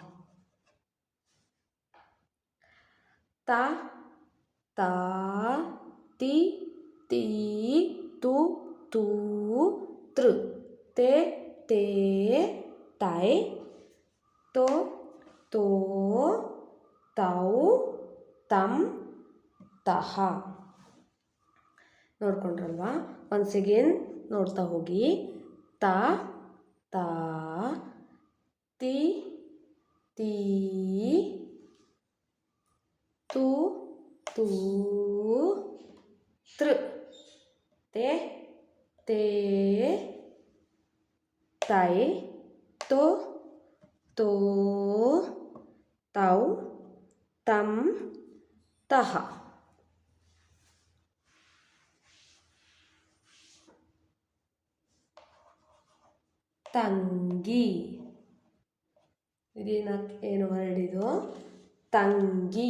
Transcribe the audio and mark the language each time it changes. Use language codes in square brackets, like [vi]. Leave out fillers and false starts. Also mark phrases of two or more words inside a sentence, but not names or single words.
[kn] ತ, ತಾ, ತಿ, ತೀ, ತು, ತೂ, ತೃ, ತೆ, ತೇ, ತೈ, ತೊ, ತೋ, ತೌ, tam, ತಹ. ನೋಡ್ಕೊಂಡ್ರಲ್ವಾ? [en] once again [kn] ನೋಡ್ತಾ ಹೋಗಿ. ತ, ತಾ, ತಿ, ತೀ, ತು, ತೂ, ತೃ, ತೆ, ತೇ, ತೈ, ತೊ, ತೋ, ತೌ, tam, ತಹ. ತಂಗಿ. ಏನು ವರ್ಡ್ ಇದು? ತಂಗಿ.